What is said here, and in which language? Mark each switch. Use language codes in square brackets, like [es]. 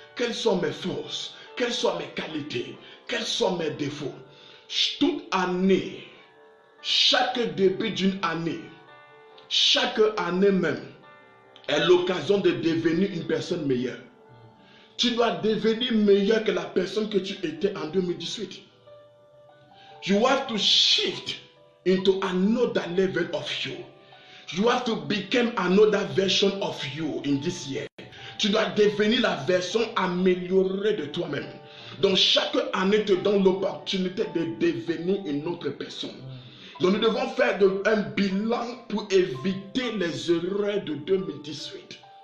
[fr] Quelles sont mes forces? Quelles sont mes qualités? Quels sont mes défauts? Toute année, chaque début d'une année, chaque année même, est l'occasion de devenir une personne meilleure. Tu dois devenir meilleur que la personne que tu étais en 2018. [en] You have to shift into another level of you. You have to become another version of you in this year. [fr] Tu dois devenir la version améliorée de toi-même. Donc chaque année te donne l'opportunité de devenir une autre personne. Donc nous devons faire un bilan pour éviter les erreurs de 2018.